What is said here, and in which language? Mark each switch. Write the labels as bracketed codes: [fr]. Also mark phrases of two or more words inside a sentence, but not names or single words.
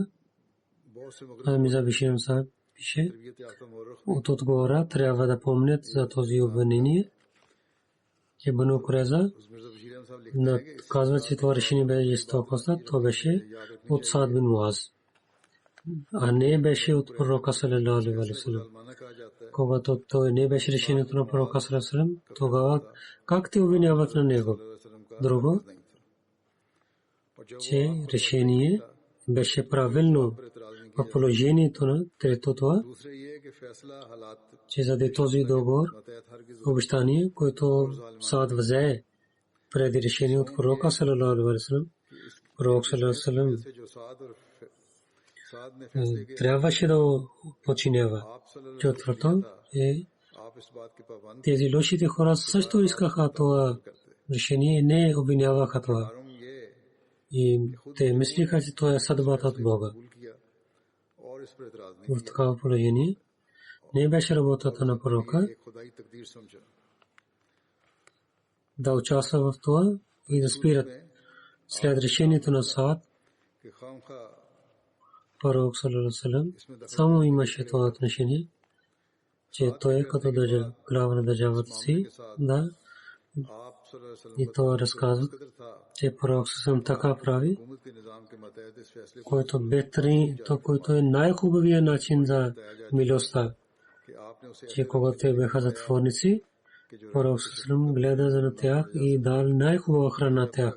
[bg] Мирза Бишир Ахмад пише, от отгора трябва да помнят за този обвинение, че Бану Курайза казва, че това решение беше жестокост, то беше от Саад бин Муаз, а не беше от пророка [ar] صلى الله عليه وسلم. [bg] Когато той не беше решението на пророка [ar] صلى الله عليه وسلم, [bg] тогава как те обвиняват на него? Друго, че решение беше правилно в положението на трето това, че заради този договор, обещание, което Саад взе преди решение от пророка [ar] صلى الله عليه وسلم, [bg] пророк [ar] صلى الله عليه وسلم [bg] трябваше да починява. Четвърто е, тези лошите хора също искаха това решение, не обвиняваха това. И те мислиха, че това е съдбата от Бога. В такава положение не беше работата на пророка да участва в това и да спират. След решението на Саад, пророк [ar] صلى الله عليه وسلم [bg] само имаше това отношение, че той като глава на държавата си, да, и това разказват, че пророк съм така прави, който е най-хубавият начин за милостта, че когато те бяха затворници, пророк съм гледа за тях и дал най-хубава храна на тях.